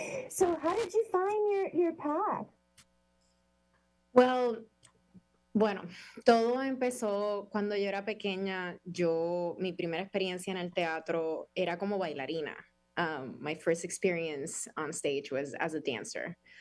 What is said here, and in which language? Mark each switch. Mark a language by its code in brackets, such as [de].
[en] So how did you find your path? [es] Bueno, todo empezó cuando yo era pequeña. Mi primera experiencia en el teatro era como bailarina. [en] My first experience on stage was as a dancer.